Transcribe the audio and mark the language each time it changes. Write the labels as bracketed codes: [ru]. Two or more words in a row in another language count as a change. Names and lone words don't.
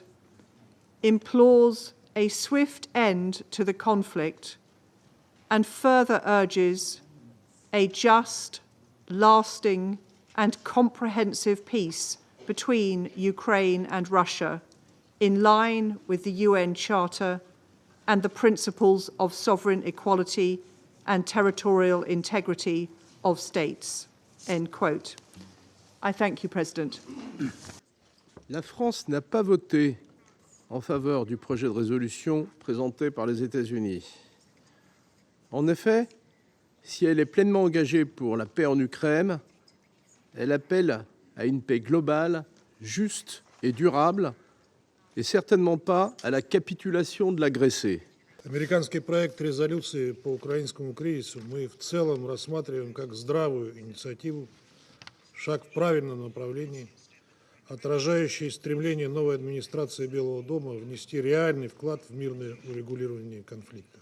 [en] implores a swift end to the conflict and further urges a just, lasting, and comprehensive peace between Ukraine and Russia in line with the UN Charter and the principles of sovereign equality and territorial integrity of states, end quote. I thank you, President. [fr] La France n'a pas voté en faveur du projet de résolution présenté par les États-Unis. En effet, si elle est pleinement engagée pour la paix en Ukraine, elle appelle à une paix globale, juste et durable, et certainement pas à la capitulation de l'agressé. [ru] Американский проект резолюции по украинскому кризису мы в целом рассматриваем как здравую инициативу, шаг в правильном направлении, отражающий стремление новой администрации Белого дома внести реальный вклад в мирное урегулирование конфликта.